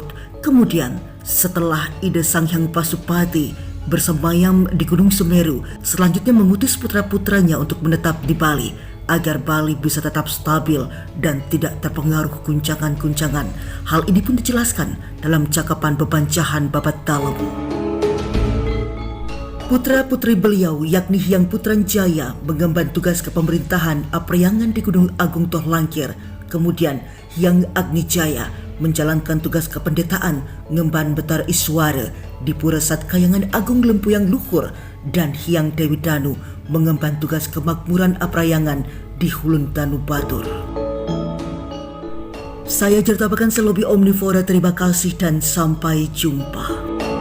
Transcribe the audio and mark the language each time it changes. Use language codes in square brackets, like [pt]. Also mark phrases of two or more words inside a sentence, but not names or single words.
[id] Kemudian, setelah Ida Sang Hyang Pasupati bersemayam di Gunung Semeru, selanjutnya mengutus putra-putranya untuk menetap di Bali, agar Bali bisa tetap stabil dan tidak terpengaruh guncangan-guncangan. Hal ini pun dijelaskan dalam cakapan bebancahan babat dalam. Putra-putri beliau yakni Hyang Putran Jaya mengemban tugas kepemerintahan Apriangan di Gunung Agung Tohlangkir. Kemudian Hyang Agni Jaya menjalankan tugas kependetaan ngemban Betar Iswara di Pura Satkayangan Agung Lempuyang Luhur, dan Hyang Dewi Danu mengemban tugas kemakmuran Apriangan di Hulun Danu Batur. Saya Jertabakan Selobi Omnivora, terima kasih dan sampai jumpa.